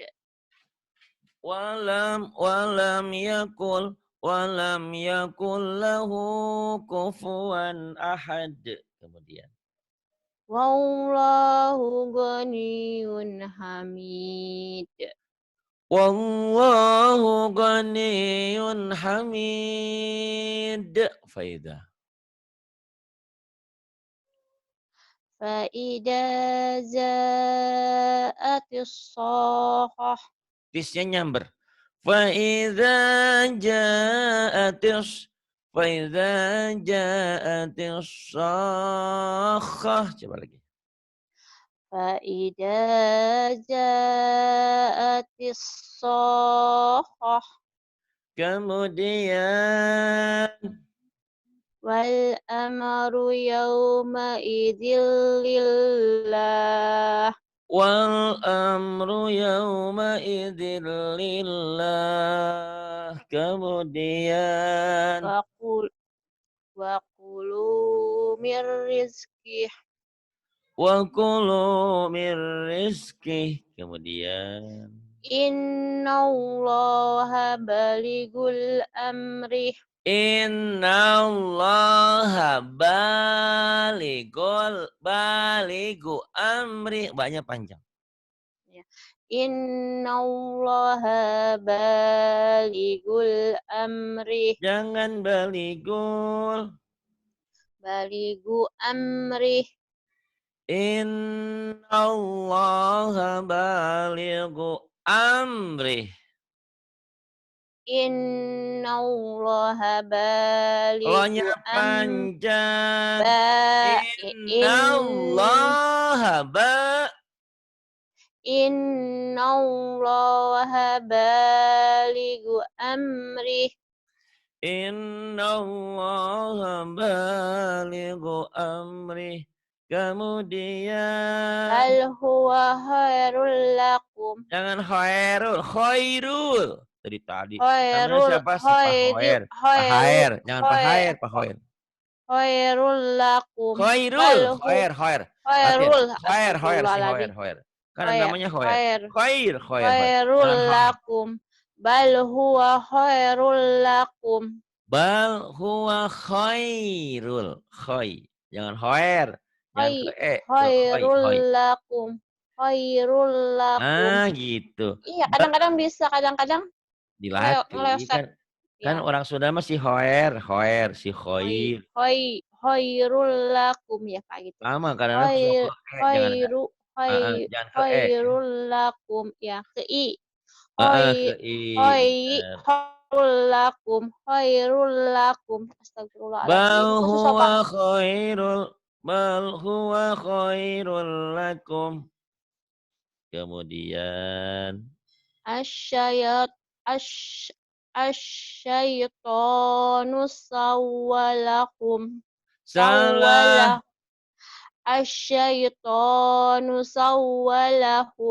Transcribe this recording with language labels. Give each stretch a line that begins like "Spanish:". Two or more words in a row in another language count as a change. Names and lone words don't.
Arabic: ولم يكن له كفوا أحد.
Indonesian: Kemudian
Arabic: والله غني حميد. والله غني حميد. Faidah. فإذا جاءت الصاخة.
Indonesian: Tisnya nyamber.
Arabic: فإذا جاءت الصاخة.
Indonesian: Coba lagi.
Arabic: فإذا جاءت الصاخة.
Indonesian: Kemudian
Arabic: والأمر يومئذ لله. والأمر يومئذ لله.
Indonesian: Kemudian
Arabic: وكلوا من رزقه. وكلوا من رزقه.
Indonesian: Kemudian
Arabic: إن الله بالغ أمره. إن الله بالغ أمره.
Indonesian: Banyak panjang. Ya.
Arabic: إن الله بالغ أمره.
Indonesian: Jangan baligul.
Arabic: بالغ أمره. إن الله بالغ أمره. Innallaha
Indonesian: Lo-nya
Arabic: balighu
Indonesian: panjang. in
Arabic: Innallaha إن الله بالغ أمره. إن الله بالغ أمره.
Indonesian: Kemudian
Arabic: بل هو خير لكم.
Indonesian: jangan khairul. Tadi. Namanya Khairul siapa sih Pak khairu Hoer? Pak khairu Haer, jangan Pak khai- Haer, Pak Hoer.
Arabic: خير لكم.
Indonesian: Khairul,
Arabic: بل هو
Indonesian: Hoer. Hati. khairul Hoer si astagfirullahaladzim. Hoer. Kan Khair namanya Hoer. khair Khair. khairul Jangan Hoer.
Arabic: لكم. بل هو خير لكم. بل هو خير.
Indonesian: Jangan Hoer. Jangan ke E, ke Khairul khoi.
Arabic: لكم. خير لكم.
Indonesian: Ah, gitu. Iya, kadang-kadang bisa, kadang-kadang Dilatih ngeleset. kan Ya. orang Sunda masih Hoer, si Khoi- Khoir. khoi-
Arabic: خير لكم
Indonesian: ya Pak gitu. Lama kadang-kadang suka Khair ke E, jangan khairu khai- jangan ke E.
Arabic: خير لكم
Indonesian: ya ke i. Ke Khoi I, khoi bener.
Arabic: خير لكم. خير لكم.
Indonesian: Bal Astagfirullahaladzim. Kok susah huwa Pak?
Arabic: خير بل هو خير لكم.
Indonesian: Kemudian
Arabic: أشيات أش الشيطان سول لكم.
Indonesian: salah
Arabic: سول الشيطان سول لهم.